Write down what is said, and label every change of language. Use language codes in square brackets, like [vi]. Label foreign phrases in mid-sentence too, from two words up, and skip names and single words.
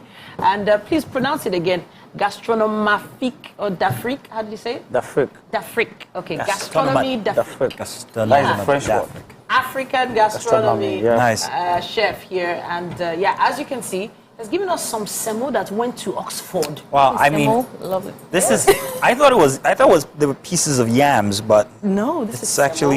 [en] And please pronounce it again. Gastronomique or d'Afrique, how do you say it? D'Afrique. D'Afrique, okay. Gastronomy d'Afrique. That's the French word. African gastronomy. Nice. Chef here. And yeah, as you can see, has given us some semo that went to Oxford. Wow, I mean, love it. This is. I thought it was there were pieces of yams, but no, this it's is actually.